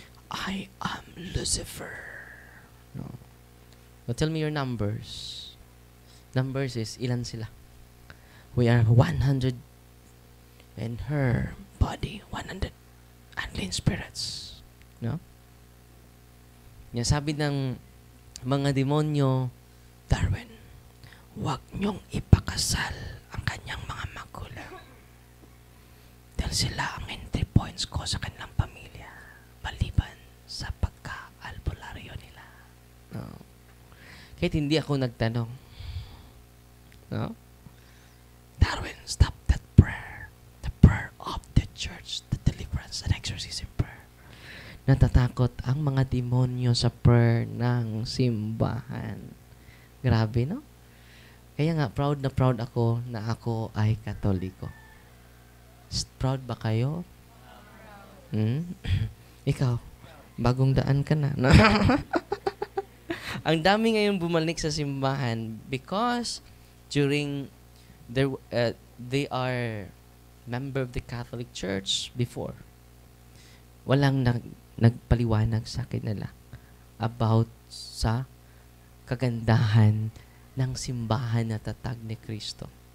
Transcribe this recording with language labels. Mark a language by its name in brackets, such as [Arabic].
[English] I am Lucifer. No. So tell me your numbers. Numbers is, [Filipino] ilan sila? [English] We are 100 and her body, 100 unclean spirits. No? [Filipino] Yan, sabi ng mga demonyo, Darwin, huwag niyong ipakasal ang kanyang mga magulang. Dahil sila ang entry points ko sa kanilang pamilya, maliban sa pagka-albularyo nila. No. Kahit hindi ako nagtanong. [English] No? Darwin, stop that prayer. The prayer of the church, the deliverance and exorcism prayer. [Filipino] Natatakot ang mga demonyo sa prayer ng simbahan. Grabe, no? Kaya nga, proud ako na ako ay Katoliko. Proud ba kayo? Ikaw, bagong daan ka na. Ang dami ngayon bumalik sa simbahan [English] because during they are member of the Catholic Church before. [Filipino] Walang nagpaliwanag sa kanila about sa kagandahan ng simbahan na tatag ni Kristo.